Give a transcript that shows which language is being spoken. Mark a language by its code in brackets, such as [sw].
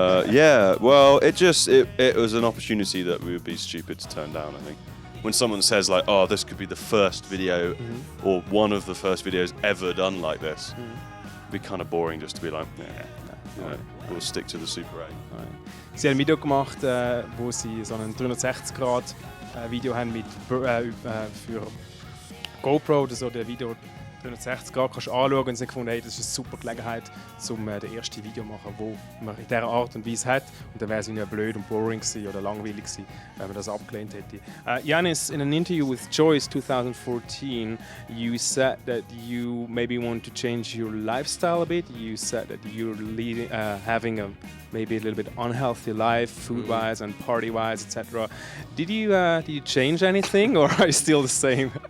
[en] Yeah, well, it was an opportunity that we would be stupid to turn down, I think. When someone says like, oh, this could be the first video or one of the first videos ever done like this, it'd be kind of boring just to be like, we'll stick to the Super 8. [de] Sie haben ein Video gemacht, wo sie so ein 360-Grad-Video haben für GoPro, oder so der Video 360 Grad kannst anschauen, und sie haben gefunden, hey, das ist eine super Gelegenheit, um das erste Video zu machen, wo man in dieser Art und Weise hat. Und dann wäre es ja blöd und boring gewesen oder langweilig gewesen, wenn man das abgelehnt hätte. [en] Janis, in an interview with joiz 2014, you said that you maybe want to change your lifestyle a bit. You said that you're having a maybe a little bit unhealthy life, food-wise and party-wise, etc. Did you change anything, or are you still the same?